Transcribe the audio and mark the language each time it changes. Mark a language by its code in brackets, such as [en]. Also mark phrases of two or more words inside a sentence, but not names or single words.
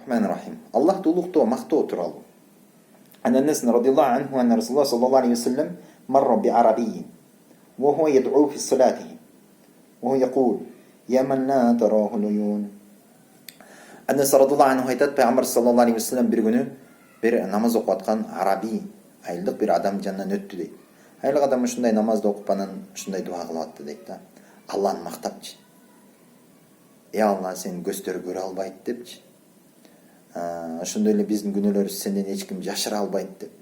[ar] بسم الله الرحمن الرحيم. [ky] Allah'ты улуктоо, мактоо тууралуу. [ar] عن أنس رضي الله عنه أن رسول الله صلى الله عليه وسلم مر بعربي وهو يدعو في الصلاة وهو يقول يا من لا تراه العيون. [ky] Анас [ar] رضي الله عنه [ky] айтат, пайгамбар [ar] صلى الله عليه وسلم [ky] bir күнү bir намаз окуп аткан араби, айылдык bir адам жанынан өттү дейт. Айылдык адам ушундай намазды окуп анан ушундай дуа кылып атты дейт да. Алланы мактапчы. Алла, сен көздөр көрө албайт депчи. Ошондой эле биздин күнөөлөрүбүз сенден эч ким жашыра албайт деп.